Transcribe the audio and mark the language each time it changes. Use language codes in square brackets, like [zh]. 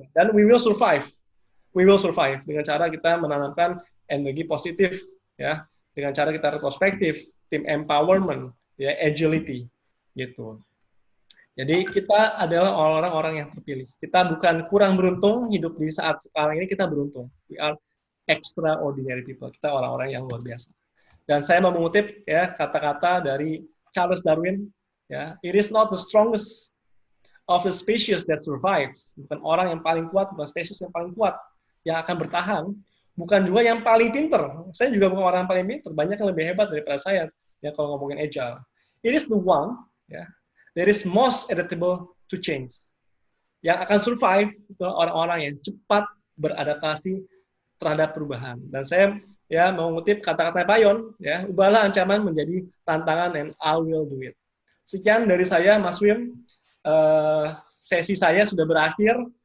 [id] Dan [en] we will survive. We will survive [id] dengan cara kita menanamkan energi positif ya, dengan cara kita retrospektif, tim empowerment ya, agility gitu. Jadi kita adalah orang-orang yang terpilih. Kita bukan kurang beruntung hidup di saat sekarang ini, kita beruntung. [en] We are extraordinary people. [id] Kita orang-orang yang luar biasa. Dan saya mau mengutip ya kata-kata dari Charles Darwin. [en] Ya, it is not the strongest of the species that survives. [id] Bukan orang yang paling kuat, bukan spesies yang paling kuat yang akan bertahan. Bukan juga yang paling pinter. Saya juga bukan orang yang paling pinter. Banyak yang lebih hebat daripada saya. Ya kalau ngomongin agile. [en] It is the one. [id] Ya. [en] That is most adaptable to change. [id] Yang akan survive itu orang-orang yang cepat beradaptasi terhadap perubahan. Dan saya ya mau mengutip kata-kata Payon, ya, ubahlah ancaman menjadi tantangan [en] and I will do it. [id] Sekian dari saya, Mas Wim. Sesi saya sudah berakhir.